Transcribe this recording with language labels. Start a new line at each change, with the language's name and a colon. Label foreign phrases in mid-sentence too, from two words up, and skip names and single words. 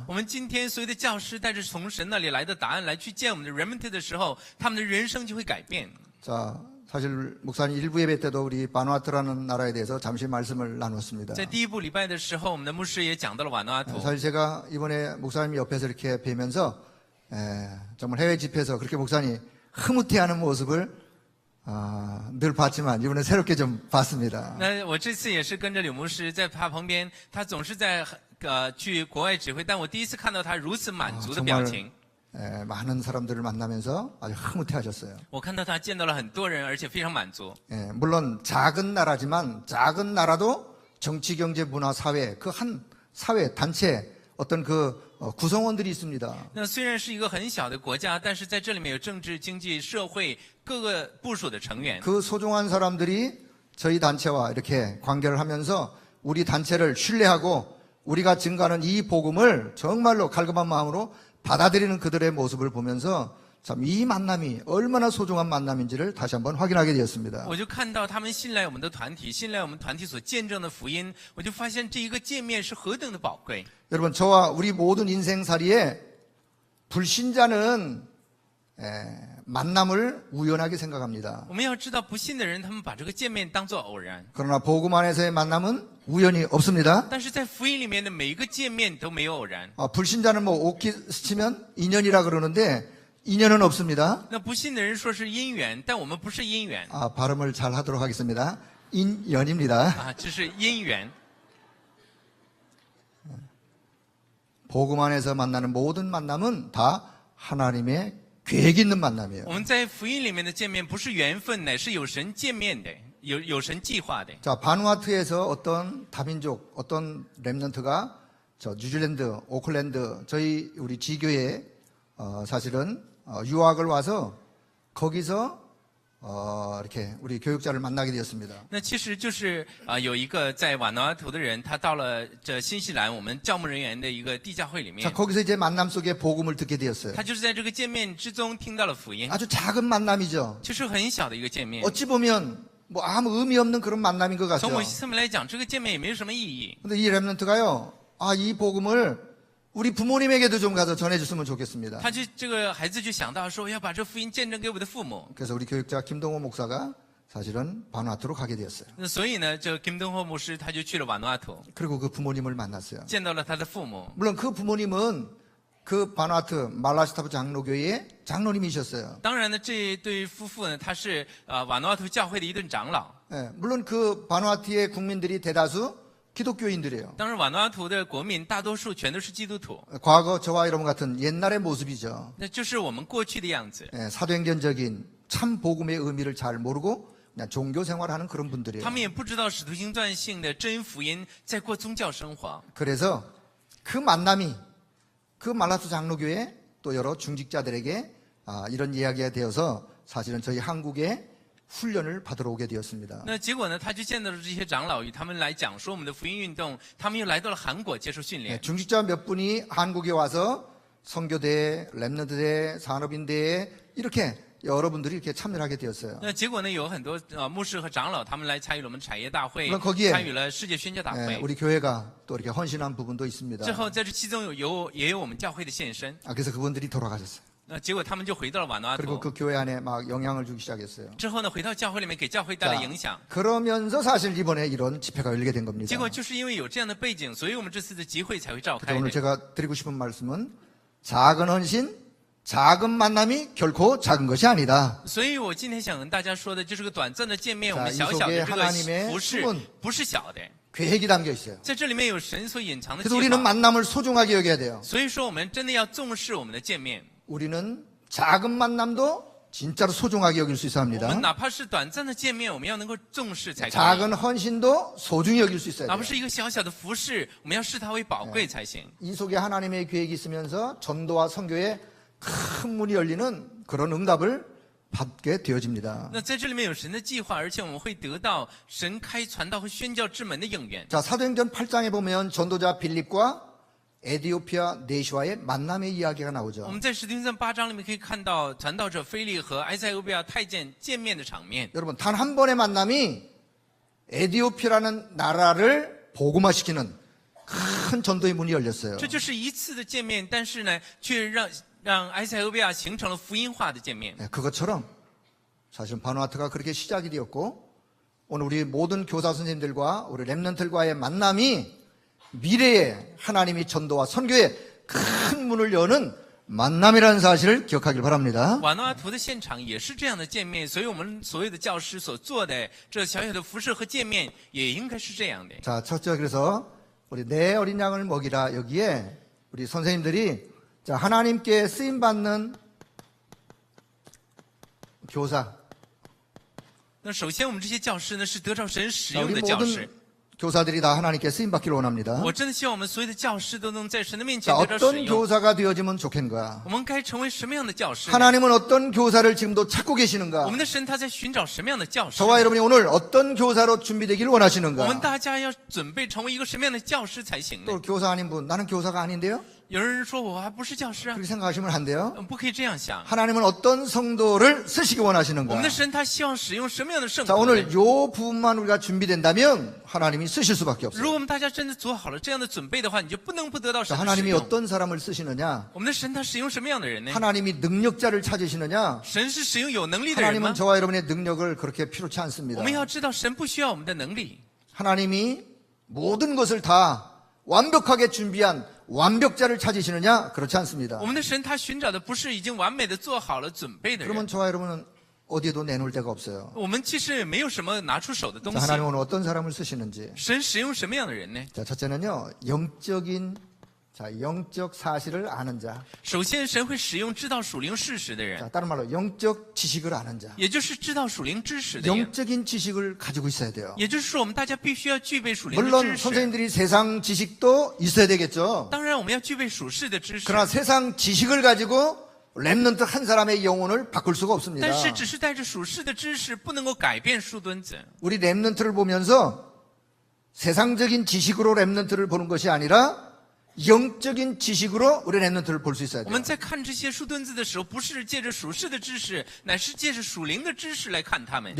Chinese: 我们今天所有的教师带着从神那里来的答案来去见我们的 remnant 的时候，他们的人生就会改变。
Korean: 자, 사실 목사님 일부 예배 때도 우리 바누아투라는 나라에 대해서 잠시 말씀을 나눴습니다.
Chinese: 在第一部礼拜的时候，我们的牧师也讲到了瓦努阿图。
Korean: 사실 제가 이번에 목사님 옆에서 이렇게 뵈면서 정말 해외 집회에서 그렇게 목사님 흐뭇해하는 모습을 늘 봤지만 이번에 새롭게 좀 봤습니다.
Chinese: 那我这次也是跟着柳牧师在他旁边，他总是在去国外指挥，但我第一次看到他如此满足的表情。
Korean: 많은 사람들을 만나면서 아주 흐뭇해하셨어요.
Chinese: 我看到他见到了很多人，而且非常满足。
Korean: 물론 작은 나라지만 작은 나라도 정치, 경제, 문화, 사회 그 한 사회 단체 어떤 그 구성원들이 있습니다.
Chinese: 那虽然是一个很小的国家，但是在这里面有政治、经济、社会各个部属的成员。
Korean: 그 소중한 사람들이 저희 단체와 이렇게 관계를 하면서 우리 단체를 신뢰하고 우리가 증가하는 이 복음을 정말로 갈급한 마음으로 받아들이는 그들의 모습을 보면서 참 이 만남이 얼마나 소중한 만남인지를 다시 한번 확인하게 되었습니다.
Chinese: 我就看到他们信赖我们的团体，信赖我们团体所见证的福音，我就发现这一个见面是何等的宝贵。
Korean: 여러분 저와 우리 모든 인생살이에 불신자는 만남을 우연하게 생각합니다.
Chinese: 我们要知道，不信的人他们把这个见面当作偶然，
Korean: 그러나 복음 안에서의 만남은 우연이 없습니다.
Chinese: 但是在福音里面的每一个见面都没有偶然。
Korean: 불신자는 뭐 오키 스치면 인연이라 그러는데 인연은 없습니다.
Chinese: 那不信的人说是因缘，但我们不是因缘
Korean: 발음을 잘 하도록 하겠습니다. 인연입니다.
Chinese: 这是因缘。
Korean: 복음 안에서 만나는 모든 만남은 다 하나님의 계획 있는 만남이에요.
Chinese: 我们在福音里面的见面不是缘分，乃是有神见面的，有神计划的。
Korean: 자, 바누아투에서 어떤 다민족, 어떤 랩런트가 저 뉴질랜드, 오클랜드 저희 우리 지교에 사실은 유학을 와서 거기서 이렇게 우리 교육자를 만나게 되었습니다.
Chinese: 那其实就是有一个在瓦努阿图的人，他到了这新西兰我们教牧人员的一个地教会里
Korean: 자,
Chinese: 面，
Korean: 거기서 이제 만남 속에 복음을 듣게 되었어요.
Chinese: 他就是在这个见面之中听到了福音，
Korean: 아주 작은 만남이죠.
Chinese: 就是很小的一个见面。
Korean: 어찌 보면 뭐 아무 의미 없는 그런 만남인 것
Chinese: 从
Korean: 같죠.
Chinese: 某些侧面来讲，这个见面也没有什么意义。
Korean: 근데 이 랩런트가요, 이 복음을 우리 부모님에게도 좀 가서 전해줬으면 좋겠습니다.
Chinese: 他就这个孩子就想到说，要把这福音见证给我的父母。
Korean: 그래서 우리 교육자 김동호 목사가 사실은 바누아투로 가게 되었어요.
Chinese: 那所以呢，这金登霍牧师他就去了瓦努阿图，
Korean: 그리고 그 부모님을 만났어요.
Chinese: 见到了他的父母。
Korean: 물론 그 부모님은 그 바누아투 말라시타프 장로교회의 장로님이셨어요.
Chinese: 当然呢，这一对夫妇呢，他是瓦努阿图教会的一顿长老。
Korean: 물론 그 바누아투의 국민들이 대다수 기독교인들이에요.
Chinese: 当然，瓦努阿图的国民大多数全都是基督徒，
Korean: 과거 저와 여러분 같은 옛날의 모습이죠.
Chinese: 那就是我们过去的样子。
Korean: 사도행전적인 참 복음의 의미를 잘 모르고 그냥 종교 생활하는 그런 분들이에요.
Chinese: 他们也不知道使徒行传性的真福音，在过宗教生活。
Korean: 그래서 그 만남이 그 말라투 장로교회 또 여러 중직자들에게 이런 이야기가 되어서 사실은 저희 한국에 훈련을 받으러 오게 되었습니다.
Chinese: 那结果呢，他就见到了这些长老，与他们来讲说我们的福音运动，他们又来到了韩国接受训练。
Korean: 중직자 몇 분이 한국에 와서 선교대, 랩런트대, 산업인대에 이렇게 여러분들이 이렇게 참여를 하게 되었어요.
Chinese: 那结果呢，有很多牧师和长老他们来参与了我们产业大会
Korean: 그럼거기에 ，
Chinese: 参与了世界宣教大会。
Korean: 우리 교회가 또 이렇게 헌신한 부분도 있습니다.
Chinese: 之后在这其中也有我们教会的献身。
Korean: 그래서 그분들이 돌아가셨어요.
Chinese: 那结果他们就回到了瓦努阿
Korean: 그리고
Chinese: 图，
Korean: 그 교회 안에 막 영향을 주기 시작했어요.
Chinese: 之后呢，回到教会里面给教会带来影响。
Korean: 그러면서 사실 이번에 이런 집회가 열리게 된 겁니다.
Chinese: 结果就是因为有这样的背景，所以我们这次的集会才会召
Korean: 그래서
Chinese: 开
Korean: 오늘
Chinese: 的。
Korean: 제가 드리고 싶은 말씀은 작은 헌신, 작은 만남이 결코 작은 것이 아니다.
Chinese: 所以我今天想跟大家说的就是个短暂的见面，
Korean: 자
Chinese: 我们小小的
Korean: 이
Chinese: 这
Korean: 속에
Chinese: 个
Korean: 하나님의
Chinese: 服饰
Korean: 숨은
Chinese: 不是小的，
Korean: 계획이 담겨 있어요.
Chinese: 在这里面有神所隐藏的
Korean: 그래서
Chinese: 计
Korean: 우리는
Chinese: 划。
Korean: 만남을 소중하게 여겨야 돼요.
Chinese: 所以说，我们真的要重视我们的见面。
Korean: 우리는 작은 만남도 진짜로 소중하게 여길 수 있어야
Chinese: 我们
Korean: 합니다.
Chinese: 哪怕是短暂的见面，我们要能够重视才可以。
Korean: 작은 헌신도 소중히 여길 수 있어야
Chinese: 哪
Korean: 돼요.
Chinese: 怕是一个小小的服饰，我们要视它为宝贵才行。
Korean: 이 속에 하나님의 계획이 있으면서 전도와 선교에 큰 문이 열리는 그런 응답을 받게 되어집니다.
Chinese: 那在这里面有神的计划，而且我们会得到神开传道和宣教之门的应允。
Korean: 자, 사도행전 8장에 보면 전도자 빌립과 에디오피아 네시와의 만남의 이야기가
Chinese: 我
Korean: 나오죠.
Chinese: 们在使徒行传8章里面可以看到传道者腓力和埃塞俄比亚太监见面的场面。
Korean: 여러분, 단 한 번의 만남이 에디오피아라는 나라를 복음화시키는 큰 전도의 문이 열렸어요.
Chinese: 这就是一次的见面，但是呢，却让埃塞俄比亚形成了福音化的见面。
Korean: 네, 그것처럼 사실 바누아투가 그렇게 시작이 되었고 오늘 우리 모든 교사 선생님들과 우리 렘넌트들과의 만남이 미래에 하나님이 전도와 선교에 큰 문을 여는 만남이라는 사실을 기억하길 바랍니다.
Chinese: 瓦努阿图的现场也是这样的见面，所以我们所有的教师所做的这小小的服饰和见面，也应该是这样的。
Korean: 자, 첫째 그래서 우리 내 어린 양을 먹이라 여기에 우리 선생님들이 자, 하나님께 쓰임 받는 교사.
Chinese: 那首先，我们这些教师呢是得着神使
Korean: 자,
Chinese: 用
Korean: 우리
Chinese: 的教师。
Korean: 모든 교사들이 다 하나님께 쓰임 받기를 원합니다.
Chinese: 我真的希望我们所有的教师都能在神的面
Korean: 자,
Chinese: 前得着使
Korean: 어떤
Chinese: 用。
Korean: 교사가 되어지면 좋겠는가?
Chinese: 我们该成为什么样的教师呢？
Korean: 하나님은 어떤 교사를 지금도 찾고 계시는가?
Chinese: 我们的神他在寻找什么样的教师？
Korean: 저와 여러분이 오늘 어떤 교사로 준비되기를
Chinese: 我们
Korean: 원하시는가?
Chinese: 大家要准备成为一个什么样的教师才行呢？
Korean: 또 교사 아닌 분, 나는 교사가 아닌데요?
Chinese: 有人说我还不是教师啊，
Korean: 그렇게 생각하시면 안 돼요.
Chinese: 不可以这样想。
Korean: 하나님은 어떤 성도를 쓰시기
Chinese: 我
Korean: 원하시는가?
Chinese: 们的神他希望使用什么样的圣
Korean: 자,
Chinese: 徒呢？
Korean: 오늘 요 부분만 우리가 준비된다면 하나님이 쓰실 수밖에
Chinese: 如
Korean: 없어요.
Chinese: 果我们大家真的做好了这样的准备的话，你就不能不得到
Korean: 자,
Chinese: 神的使
Korean: 하나님이
Chinese: 用。
Korean: 어떤 사람을 쓰시느냐?
Chinese: 我们的神他使用什么样的人呢？
Korean: 하나님이 능력자를 찾으시느냐?
Chinese: 神是使用有能力的人吗
Korean: 하나님은 ？ 저와 여러분의 능력을 그렇게 필요치 않습니다.
Chinese: 我们要知道，神不需要我们的能力，
Korean: 하나님이 모든 것을 다 완벽하게 준비한 완벽자를 찾으시느냐? 그렇지 않습니다.
Chinese: 我们的神他寻找的不是已经完美的做好了准备的
Korean: 그러면
Chinese: 人。
Korean: 저와 여러분은 어디에도 내놓을 데가 없어요.
Chinese: 我们其实也没有什么拿出手的东
Korean: 자,
Chinese: 西。
Korean: 하나님은 오늘 어떤 사람을 쓰시는지.
Chinese: 神使用什么样的人呢？
Korean: 자, 첫째는요, 영적 사실을 아는 자.
Chinese: 首先，神会使用知道属灵事实的
Korean: 자,
Chinese: 人，
Korean: 다른 말로 영적 지식을 아는 자.
Chinese: 也就是知道属灵知识的人。
Korean: 영적인 지식을 가지고 있어야 돼요.
Chinese: 也就是说，我们大家必须要具备属灵的
Korean: 물론
Chinese: 知识。
Korean: 선생님들이 세상 지식도 있어야 되겠죠.
Chinese: 当然，我们要具备属世的知识。
Korean: 그러나 세상 지식을 가지고 렘넌트 한 사람의 영혼을 바꿀 수가 없습니다.
Chinese: 但是，只是带着属世的知识，不能够改变树墩子。
Korean: 우리 렘넌트를 보면서 세상적인 지식으로 렘넌트를 보는 것이 아니라 영적인 지식으로 우리 렘넌트를 볼 수 있어야
Chinese: 我
Korean: 돼요.
Chinese: 们在看这些树墩子的时候，不是借着属世的知识，乃是借着属灵的知识来看他们。